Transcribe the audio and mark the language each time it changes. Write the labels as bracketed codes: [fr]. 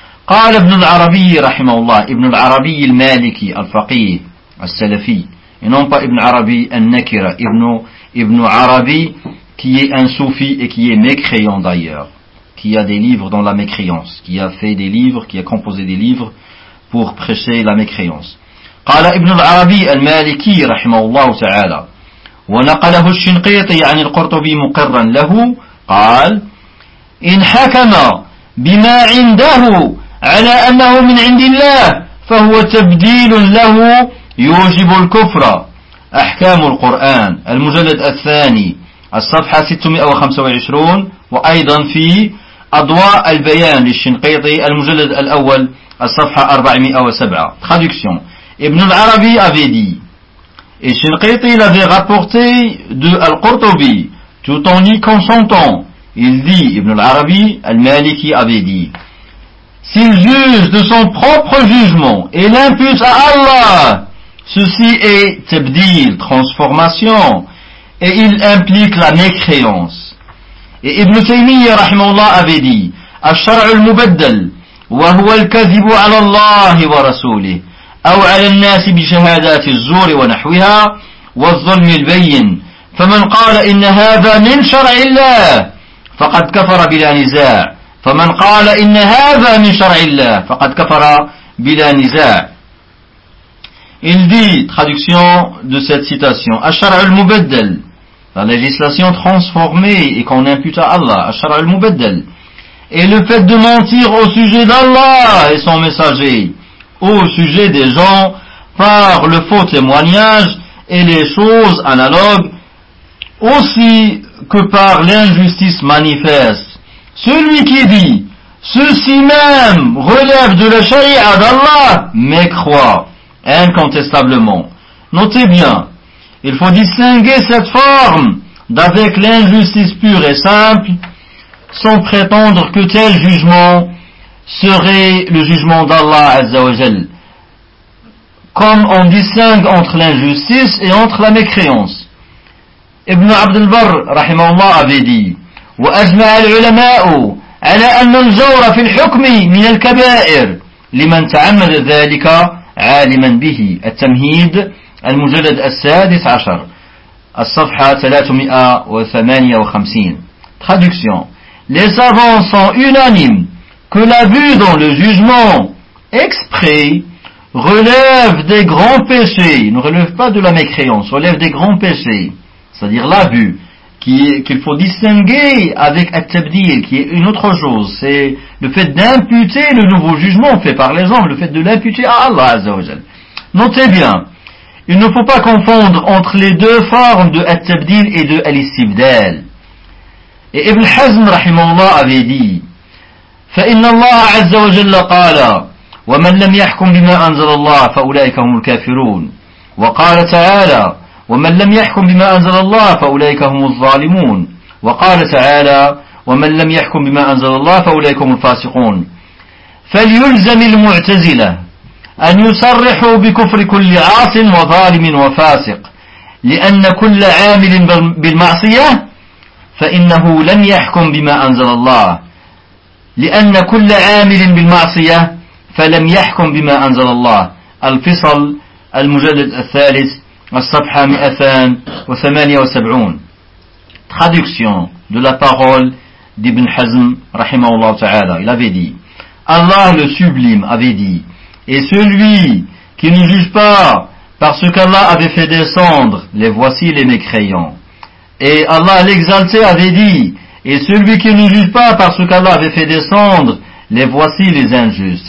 [ar] قال ابن العربي رحمه الله ابن العربي المالكي الفقيه السلفي [fr] et non pas [ar] ابن عربي النكرة ابن عربي [fr] qui est un soufi et qui est mécréant d'ailleurs, qui a des livres dans la mécréance, qui a fait des livres, qui a composé des livres pour prêcher la mécréance. [ar] قال ابن العربي المالكي رحمه الله تعالى ونقله الشنقيطي عن القرطبي مقرا له قال إن حكم بما عنده على أنه من عند الله فهو تبديل له يوجب الكفر أحكام القرآن المجلد الثاني الصفحة 625 وأيضا في أضواء البيان للشنقيطي المجلد الأول الصفحة 407. [fr] Traduction. Ibn al-Arabi avait dit, et Shinqiti l'avait rapporté de Al-Qurtubi, tout en y consentant. Il dit, Ibn al-Arabi, Al-Maliki avait dit, s'il juge de son propre jugement et l'impute à Allah, ceci est tabdil, transformation, et il implique la mécréance. Et Ibn Taymiyyah rahimahullah avait dit, [ar] الشرع المبدل وهو الكذب على الله ورسوله أو على الناس بشهادات الزور ونحوها والظلم البين فمن قال إن هذا من شرع الله فقد كفر بلا نزاع فمن قال إن هذا من شرع الله فقد كفر بلا نزاع. [fr] Il dit, traduction de cette citation, [ar] الشرع المبدل, [fr] la législation transformée et qu'on impute à Allah, al-shara al-mubaddal, et le fait de mentir au sujet d'Allah et son messager, au sujet des gens, par le faux témoignage et les choses analogues, aussi que par l'injustice manifeste. Celui qui dit, ceci même relève de la sharia d'Allah, mécroît incontestablement. Notez bien, il faut distinguer cette forme d'avec l'injustice pure et simple, sans prétendre que tel jugement serait le jugement d'Allah Azza wa Jal, comme on distingue entre l'injustice et entre la mécréance. Ibn Abd al-Barr, rahimahullah, avait dit, [ar] وَأَجْمَعَ الْعُلَمَاءُ على أن الجور في الحكم من الكبائر لمن تعمد ذلك عالما به. التمهيد المجلد السادس عشر الصفحة 358. [fr] Traduction. Les savants sont unanimes que l'abus dans le jugement exprès relève des grands péchés, ne relève pas de la mécréance, relève des grands péchés, c'est-à-dire l'abus, qu'il faut distinguer avec At-Tabdil, qui est une autre chose, c'est le fait d'imputer le nouveau jugement fait par les hommes, le fait de l'imputer à Allah Azza wa Jal. Notez bien, il ne faut pas confondre entre les deux formes de At-Tabdil et de Al-Istibdal. Et Ibn Hazm, rahimahullah, avait dit, [ar] فَإِنَّ اللَّهَ عَزَّ وَجَلَّ قَالَ وَمَنْ لَمْ يَحْكُمْ بِمَا أَنْزَلَ اللَّهُ فَأُولَئِكَ هُمُ الْكَافِرُونَ وَقَالَ تَعَالَى وَمَنْ لَمْ يَحْكُمْ بِمَا أَنْزَلَ اللَّهُ فَأُولَئِكَ هُمُ الظَّالِمُونَ وَقَالَ تَعَالَى وَمَنْ لَمْ يَحْكُمْ بِمَا أَنْزَلَ اللَّهُ فَأُولَئِكَ هُمُ الْفَاسِقُونَ فَلْيُلْزَمِ الْمُعْتَزِلَةَ أَنْ يُصَرِّحُوا بِكُفْرِ كُلِّ عَاصٍ وَظَالِمٍ وَفَاسِقٍ لِأَنَّ كُلَّ عَامِلٍ بِالْمَعْصِيَةِ فَإِنَّهُ لَمْ يَحْكُمْ بِمَا أَنْزَلَ اللَّهُ لِأَنَّ كُلَّ عَامِلٍ بِالْمَعْصِيَةِ فلم يحكم بما أنزل الله. الفصل المجلد الثالث الصفحة 278. [fr] Traduction de la parole d'Ibn Hazm rahimahullah ta'ala. Il avait dit, Allah le sublime avait dit, et celui qui ne juge pas par ce qu'Allah avait fait descendre, les voici les mécréants. Et Allah l'exalté avait dit, et celui qui ne juge pas par ce qu'Allah avait fait descendre, les voici les injustes.